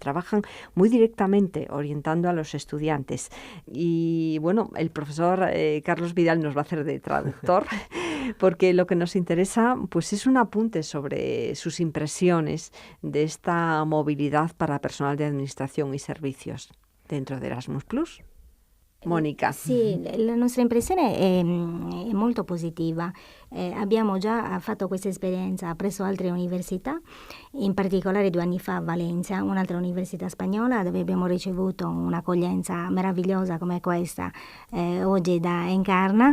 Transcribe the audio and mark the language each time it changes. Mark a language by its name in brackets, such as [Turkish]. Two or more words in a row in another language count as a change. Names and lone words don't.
[Spanish] Trabajan muy directamente orientando a los estudiantes. Y bueno, el profesor Carlos Vidal nos va a hacer de traductor porque lo que nos interesa pues es un apunte sobre sus impresiones de esta movilidad para personal de administración y servicios dentro de Erasmus+. [Italian] Monica. Sì, la nostra impressione è molto positiva. Abbiamo già fatto questa esperienza presso altre università, in particolare 2 anni fa a Valencia, un'altra università spagnola dove abbiamo ricevuto un'accoglienza meravigliosa come questa oggi da Encarna.